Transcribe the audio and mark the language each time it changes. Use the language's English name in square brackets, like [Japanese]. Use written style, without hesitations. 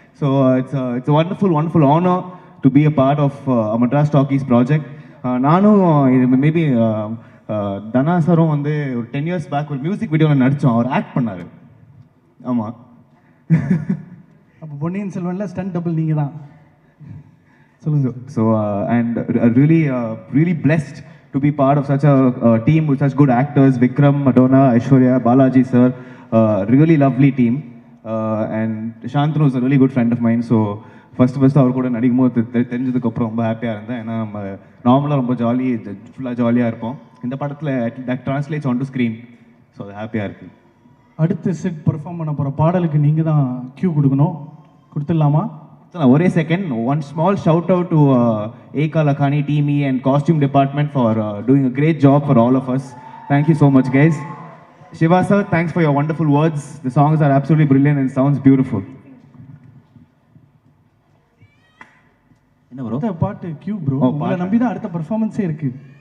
[English] So it's wonderful honor to be a part of Madras Talkies project. [Tamil] நானும் இது maybe தனா சாரும் வந்து ஒரு 10 years பேக் ஒரு மியூசிக் வீடியோவில் நடித்தோம், அவர் ஆக்ட் பண்ணார். ஆமாம். அப்போ பொன்னியின் செல்வனில் ஸ்டண்ட் டபுள் நீங்கள் தான். சொல்லுங்கள். [English] So and really blessed to be part of such a team with such good actors, Vikram, Madonna, Aishwarya, Balaji sir, really lovely team. And Shantanu is a really good friend of mine. So first [Tamil] அவர் கூட நடிக்கும் போது தெரிஞ்சதுக்கப்புறம் ரொம்ப ஹாப்பியாக இருந்தேன். ஏன்னா நம்ம நார்மலாக ரொம்ப ஃபுல்லாக ஜாலியாக இருப்போம். [English] இந்த படத்தில் that translates onto screen. [Tamil] So அது ஹாப்பியாக இருக்குது. அடுத்து செட் பெர்ஃபார்ம் பண்ண போகிற பாடலுக்கு நீங்கள் தான் கியூ கொடுக்கணும், கொடுத்துடலாமா? ஒரே second, [English] one small shout out to Eka Lakhani team and costume department for doing a great job for all of us. Thank you so much guys. Shiva sir, thanks for your wonderful words. The songs are absolutely brilliant and sounds beautiful. [Tamil] என்ன bro அடுத்த பாட்டு Q bro, உங்களை நம்பி தான் அடுத்த பெர்ஃபார்மன்ஸே இருக்குது.